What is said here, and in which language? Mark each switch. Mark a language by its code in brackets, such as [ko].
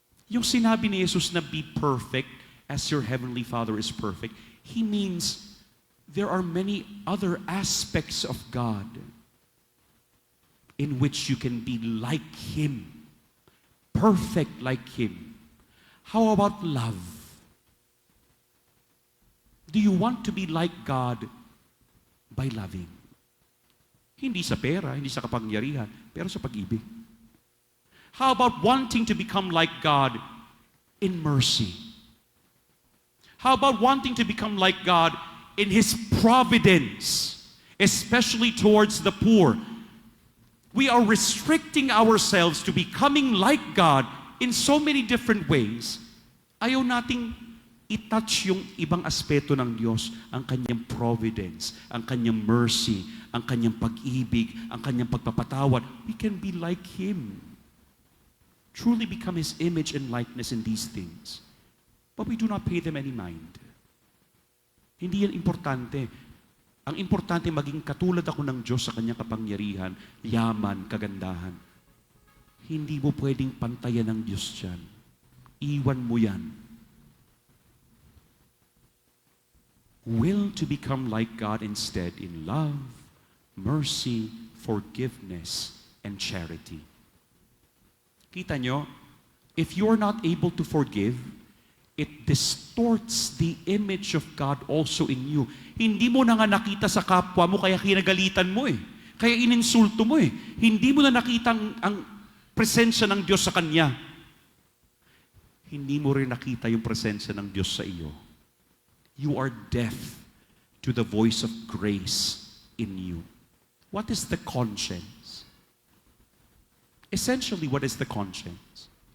[tl] Yung sinabi ni Jesus na [en] be perfect as your heavenly Father is perfect, He means there are many other aspects of God in which you can be like Him, perfect like Him. How about love? Do you want to be like God by loving? [tl] Hindi sa pera, hindi sa kapangyarihan, pero sa pag-ibig. [en] How about wanting to become like God in mercy? How about wanting to become like God in His providence, especially towards the poor? We are restricting ourselves to becoming like God in so many different ways. [tl] Ayaw nating i-touch yung ibang aspeto ng Diyos, ang kanyang providence, ang kanyang mercy, ang kanyang pag-ibig, ang kanyang pagpapatawad. [en] We can be like Him. Truly become His image and likeness in these things. But we do not pay them any mind. [tl] Hindi yan importante. Ang importante, maging katulad ako ng Diyos sa kanyang kapangyarihan, yaman, kagandahan. Hindi mo pwedeng pantayan ng Diyos dyan. Iwan mo yan. [en] Will to become like God instead in love, mercy, forgiveness, and charity. [tl] Kita nyo, [en] if you are not able to forgive, it distorts the image of God also in you. [tl] Hindi mo na nga nakita sa kapwa mo, kaya kinagalitan mo eh. Kaya ininsulto mo eh. Hindi mo na nakita ang presensya ng Diyos sa Kanya. Hindi mo rin nakita yung presensya ng Diyos sa iyo. [en] You are deaf to the voice of grace in you. What is the conscience? Essentially, what is the conscience?